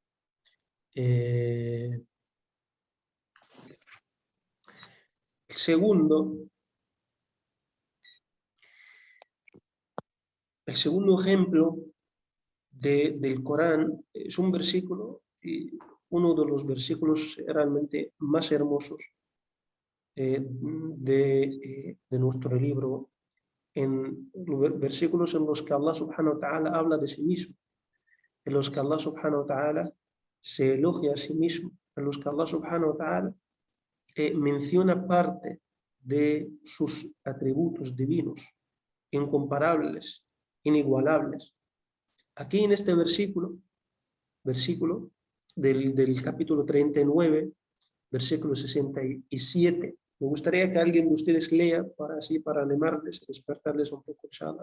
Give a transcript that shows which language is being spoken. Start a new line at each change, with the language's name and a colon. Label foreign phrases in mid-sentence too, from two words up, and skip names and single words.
Spanish: El segundo ejemplo del Corán es un versículo, uno de los versículos realmente más hermosos de nuestro libro, en versículos en los que Allah
Arabic: سبحانه وتعالى
Spanish: habla de sí mismo, en los que Allah
Arabic: سبحانه وتعالى
Spanish: se elogia a sí mismo, en los que Allah
Arabic: سبحانه وتعالى
Spanish: menciona parte de sus atributos divinos, incomparables, inigualables. Aquí en este versículo del capítulo 39, versículo 67, me gustaría que alguien de ustedes lea para animarles, despertarles un poco, inshallah.